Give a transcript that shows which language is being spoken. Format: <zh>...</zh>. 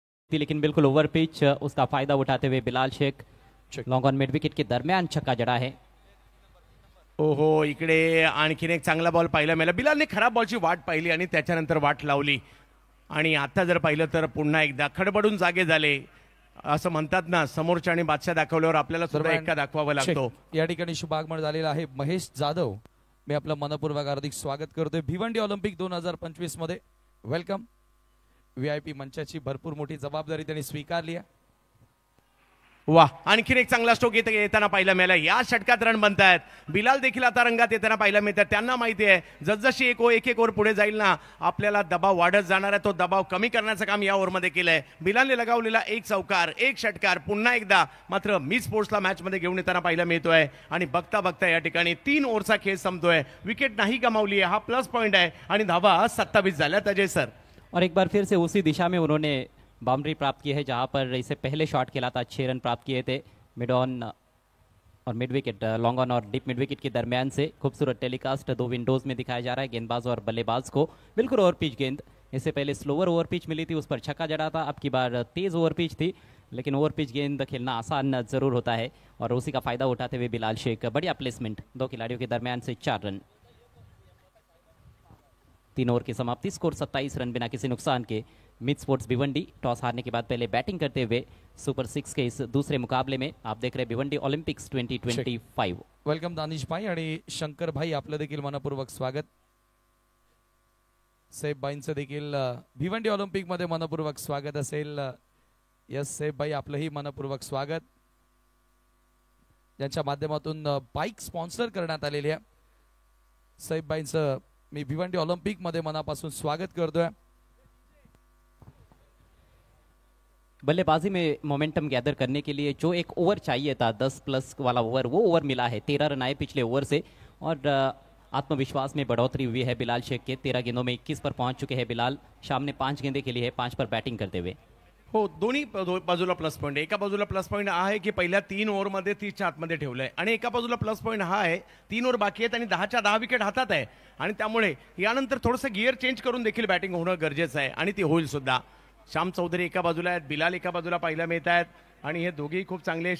<hi>लेकिन बिल्कुल over pitch, उसका फायदा उठाते हुए Bilal Sheikh long on mid wicket के दरमियान छक्का जड़ा है।</hi> <mr>ओहो, इकडे आणखीन एक चांगला बॉल पाहिला मिळाला। बिलालने खराब बॉलची वाट पाहिली आणि त्याच्यानंतर वाट लावली आणि आता जर पाहिलं तर पुन्हा एकदा खडबडून जागे झाले। असं म्हणतात ना, समोरच्या आणि बादशाह दाखवल्यावर आपल्याला सुद्धा एका दाखवावा लागतो। या ठिकाणी शुभागमन झालेला आहे महेश जाधव, मी आपलं मनपूर्वक हार्दिक स्वागत करतोय भिवंडी ऑलिम्पिक 2025 मध्ये। वेलकम। VIP मंचाची भरपूर मोठी जबाबदारी त्यांनी स्वीकारली आहे। वाह, आणखीन एक चांगला स्ट्रोक येताना पाहायला मिळाला। या षटकात रन बनतायत, बिलाल देखील आता रंगात येताना पाहायला मिळतात। त्यांना माहिती आहे जसजशी एक ओव्हर पुढे जाईल ना, आपल्याला दबाव वाढत जाणार आहे, तो दबाव कमी करण्याचं काम या ओव्हरमध्ये केलंय। बिलालने लगावलेला एक चौकार, एक षटकार पुन्हा एकदा मात्र मी स्पोर्ट्सला मॅच मध्ये घेऊन येताना पाहायला मिळतोय आणि बघता बघता या ठिकाणी 3 ओव्हरचा खेळ संपतोय। विकेट नाही गमावली आहे, हा प्लस पॉइंट आहे आणि धावा 27 झाल्यात अजय सर।</mr> <hi>और एक बार फिर से उसी दिशा में उन्होंने बाउंड्री प्राप्त की है जहां पर इससे पहले शॉट खेला था, 6 रन प्राप्त किए थे मिड ऑन और मिड विकेट, लॉन्ग ऑन और डीप मिड विकेट के दरमियान से। खूबसूरत टेलीकास्ट 2 विंडोज में दिखाया जा रहा है गेंदबाज और बल्लेबाज को। बिल्कुल ओवर पिच गेंद, इससे पहले स्लोअर ओवर पिच मिली थी, उस पर छक्का जड़ा था। अब की बार तेज ओवर पिच थी, लेकिन ओवर पिच गेंद खेलना आसान जरूर होता है और उसी का फायदा उठाते हुए बिलाल शेख, बढ़िया प्लेसमेंट, 2 खिलाड़ियों के दरमियान से 4 रन। 3 ओवर की समाप्ति, स्कोर 27 रन बिना किसी नुकसान के। मिड स्पोर्ट्स भिवंडी टॉस हारने के बाद पहले बैटिंग करते हुए सुपर 6 के इस दूसरे मुकाबले में आप देख रहे हैं भिवंडी ओलंपिक्स 2025।</hi> <mr>वेलकम दानिश भाई आणि शंकर भाई, आपलं देखील मनपूर्वक स्वागत। सेफ भाईंचं देखील भिवंडी ऑलिम्पिक मध्ये मनपूर्वक स्वागत असेल। यस सेफ भाई, आपलंही मनपूर्वक स्वागत। ज्यांच्या माध्यमातून बाईक स्पॉन्सर करण्यात आलेली आहे, सेफ भाईंचं मी भिवंडी ऑलिम्पिक मध्ये मनापासून स्वागत करतोय।</mr> <hi>बल्लेबाजी में मोमेंटम गैदर करने के लिए जो एक ओवर चाहिए था, 10 प्लस वाला ओवर, वो ओवर मिला है। 13 रन आए पिछले ओवर से और आत्मविश्वास में बढ़ोतरी हुई है बिलाल शेख के। 13 गेंदों में 21 पर पहुंच चुके हैं बिलाल। शाम ने 5 गेंदे खेली है, 5 पर बैटिंग करते हुए।</hi> <mr>हो, दोन्ही बाजूला प्लस पॉईंट। एका बाजूला प्लस पॉईंट हा आहे की पहिल्या 3 ओव्हरमध्ये 30च्या आतमध्ये ठेवलंय आणि एका बाजूला प्लस पॉईंट हा आहे 3 ओव्हर बाकी आहेत आणि 10च्या 10 विकेट हातात आहे आणि त्यामुळे यानंतर थोडंसं गिअर चेंज करून देखील बॅटिंग होणं गरजेचं आहे आणि ती होईल सुद्धा। श्याम चौधरी एका बाजूला आहेत, बिलाल एका बाजूला पाहायला मिळत आहेत आणि हे दोघेही खूप चांगले।</mr>